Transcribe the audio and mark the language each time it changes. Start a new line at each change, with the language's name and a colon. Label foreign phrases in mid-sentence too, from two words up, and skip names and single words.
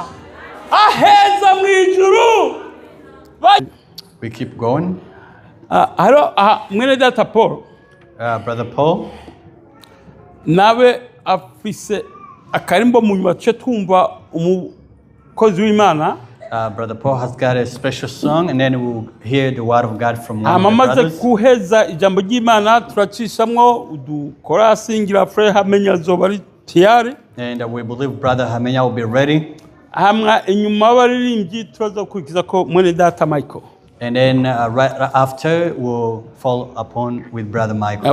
Rundi: Aheza mwijuru.
English: We keep going.
Rundi: Mwene data Paul.
English: Brother Paul.
Rundi: Nawe afise akarimbo mu nyuma cyo tumva umukozi w'Imana.
English: Brother Paul has got a special song, and then we'll hear the word of God from one of the brothers.
Rundi: Kuheza ijambo ry'Imana turacishamwo udukorasi ngira frere hamenya zoba ari tiyari.
English: And we believe Brother Hamenya will be ready.
Rundi: hamwe inyuma baririmbyi tuza kurikiza ko mwene data Michael.
English: And then right after we'll fall upon with Brother Michael.